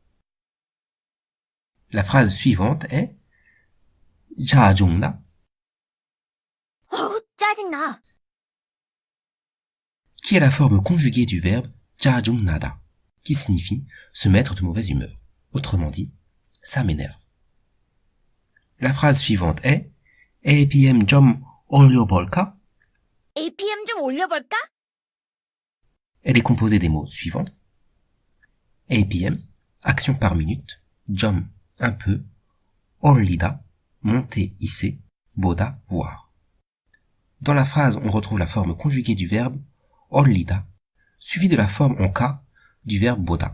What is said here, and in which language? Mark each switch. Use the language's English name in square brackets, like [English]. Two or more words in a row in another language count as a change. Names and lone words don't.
[French] La phrase suivante est 짜증나. [Korean] 짜증나. [French] Qui est la forme conjuguée du verbe 짜증나다, qui signifie se mettre de mauvaise humeur. Autrement dit, ça m'énerve. La phrase suivante est APM [Korean] 좀 올려볼까. APM 좀 올려볼까? [French] Elle est composée des mots suivants. APM, action par minute, 좀, un peu, 올리다, monter, hisser, 보다, voir. Dans la phrase, on retrouve la forme conjuguée du verbe 올리다, suivie de la forme en K du verbe 보다.